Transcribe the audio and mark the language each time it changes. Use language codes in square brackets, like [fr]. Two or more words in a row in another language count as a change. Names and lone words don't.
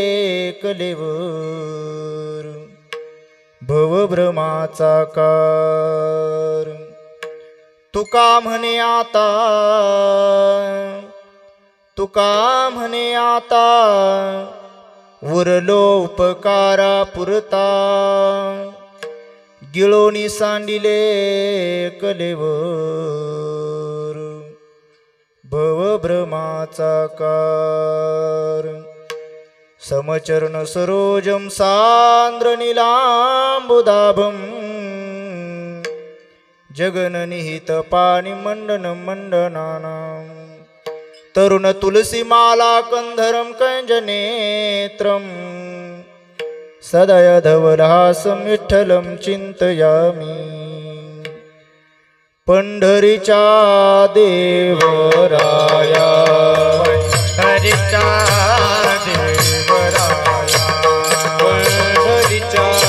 [mr] कलेवर भवभ्रमाचा कार तुका म्हणे आता उरलो उपकारा पुरता गिळोनी सांडिले कलेवर भवभ्रमाचा कार [sa] समचरण सरोजम सांद्र नीलांबुदाभम जगननिहित पाणी मंडनानां तरुण तुलसी माला कंधरम कंजनेत्रम सदय धवलहासं विठ्ठलं चिंतयामि [mr] पंढरीचा देवराया पंढरीचा देवराया पंढरीचा